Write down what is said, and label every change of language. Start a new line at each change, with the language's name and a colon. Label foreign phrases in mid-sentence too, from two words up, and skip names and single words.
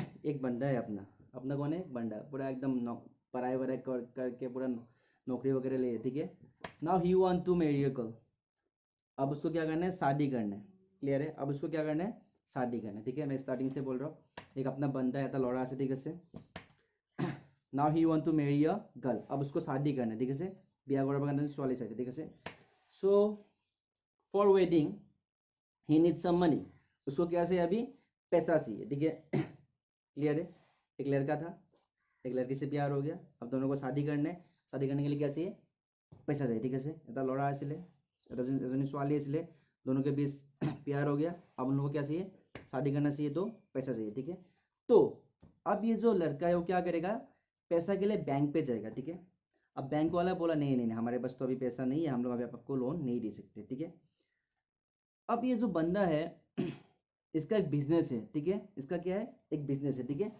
Hindi: एक बंदा है अपना, अपना कौन है? बंदा, पूरा एकदम पढ़ाई वढ़ाई करके पूरा नौकरी वगैरह ले, ठीक है।
English: now he want to marry a girl.
Hindi: अब उसको क्या करना है? शादी करना है। क्लियर है? अब उसको क्या करना है? शादी करना है, ठीक है। मैं स्टार्टिंग से बोल रहा हूँ, एक अपना बंदा है, लौड़ा से, ठीक है।
English: now he want to marry a girl.
Hindi: अब उसको शादी करना है, ठीक है।
Assamese: বিয়া কৰাৰ কাৰণে ছোৱালী চাইছে, ঠিক আছে।
English: so for wedding he need some money.
Hindi: उसको क्या चाहिए अभी, पैसा चाहिए, ठीक है। क्लियर है, एक लड़का था, एक लड़की से प्यार हो गया, अब दोनों को शादी करना है, शादी करने के लिए क्या चाहिए, पैसा चाहिए, ठीक है।
Assamese: এটা ল'ৰা আছিলে, এজনী ছোৱালী আছিলে,
Hindi: दोनों के बीच प्यार हो गया, अब उन लोगों को क्या चाहिए, शादी करना चाहिए, तो पैसा चाहिए, ठीक है। तो अब ये जो लड़का है वो क्या करेगा, पैसा के लिए बैंक पे जाएगा, ठीक है। अब बैंक वाला बोला नहीं नहीं नहीं, हमारे पास तो अभी पैसा नहीं है, हम लोग अभी आपको लोन नहीं दे सकते, ठीक है। अब ये जो बंदा है इसका एक बिजनेस है, ठीक है, इसका क्या है, एक बिजनेस है, ठीक है।